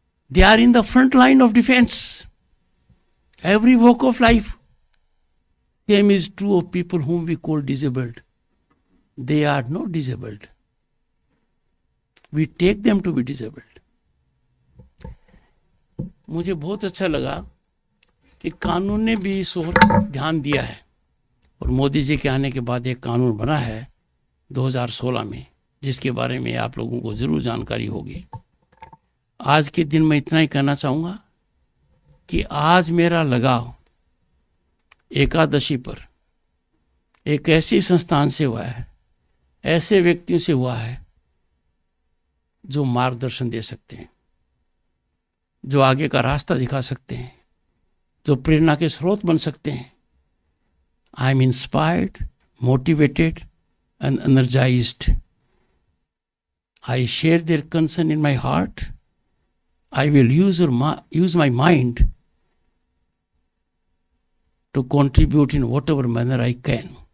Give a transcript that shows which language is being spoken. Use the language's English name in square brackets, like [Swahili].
[English] They are in the front line of defense. Every walk of life. Same is true of people whom we call disabled. They are not disabled. We take them to be disabled. [Hindi] मुझे बहुत अच्छा लगा कि कानून ने भी इस ओर ध्यान दिया है, और मोदी जी के आने के बाद एक कानून बना है 2016 में, जिसके बारे में आप लोगों को जरूर जानकारी होगी. आज के दिन मैं इतना ही कहना चाहूँगा कि आज मेरा लगाव एकादशी पर एक ऐसी संस्थान से हुआ है, ऐसे व्यक्तियों से हुआ है जो मार्गदर्शन दे सकते हैं, जो आगे का रास्ता दिखा सकते हैं, जो प्रेरणा के स्रोत बन सकते हैं। [English] I am inspired, motivated and energised. I share their concern in my heart. I will use my mind to contribute in whatever manner I can.